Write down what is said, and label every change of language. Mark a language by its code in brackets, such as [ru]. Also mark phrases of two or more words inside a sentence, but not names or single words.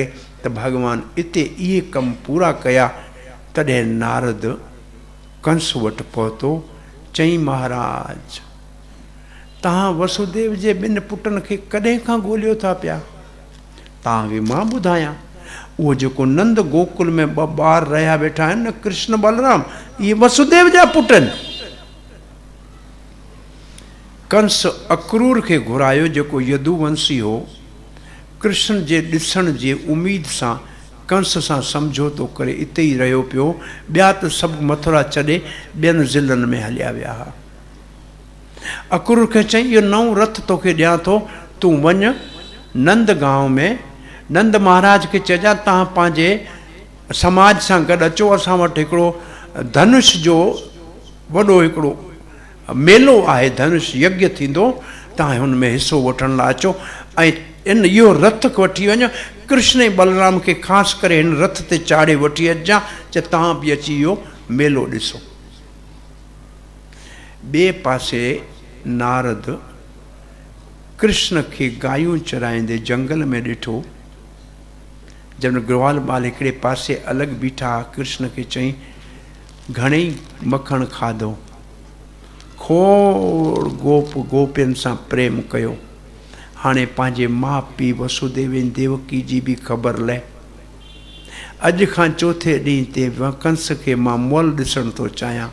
[sd] त भॻवान इते इहे कम पूरा कया। तॾहिं नारद कंस वटि पहुतो, चई महाराज तव्हां वसुदेव जे 2 पुटनि खे कॾहिं खां ॻोल्हियो था पिया? तव्हांखे मां ॿुधायां, उहो जेको नंद गोकुल में 2 ॿार रहिया वेठा आहिनि न, कृष्ण बलराम, इहे वसुदेव जा पुट आहिनि। कंस अक्रूर खे घुरायो जेको यदुवंशी हो। कृष्ण जे ॾिसण जे उमेद सां कंस सां समझौतो करे इते ई रहियो पियो। ॿिया त सभु मथुरा छॾे ॿियनि ज़िलनि में हलिया विया हुआ। अक्रूर खे चई इहो नओं रथ तोखे ॾियां थो, तूं वञ नंद गांव में नंद महाराज खे चइजां तव्हां पंहिंजे समाज सां गॾु अचो, असां वटि हिकिड़ो धनुष जो वॾो हिकिड़ो मेलो आहे, धनुष यज्ञ थींदो, तव्हां हुन में हिसो वठण लाइ अचो ऐं इहो रथ वठी वञो। कृष्ण ऐं बलराम खे ख़ासि करे हिन रथ ते चाढ़े वठी अचिजां, च तव्हां बि अची इहो मेलो ॾिसो। ॿिए पासे नारद कृष्ण खे गायूं चराईंदे जंगल में ॾिठो। जब ग्वाल बाल हिकिड़े पासे अलॻि बीठा, कृष्ण खे चई घणेई मखण खाधो, खोड़ गोपियुनि सां प्रेम कयो। हाणे पंहिंजे माउ पीउ वसुदेव ऐं देवकी जी बि ख़बर लहे। अॼु खां चौथे ॾींहं ते कंस खे मां मुअल ॾिसण थो चाहियां।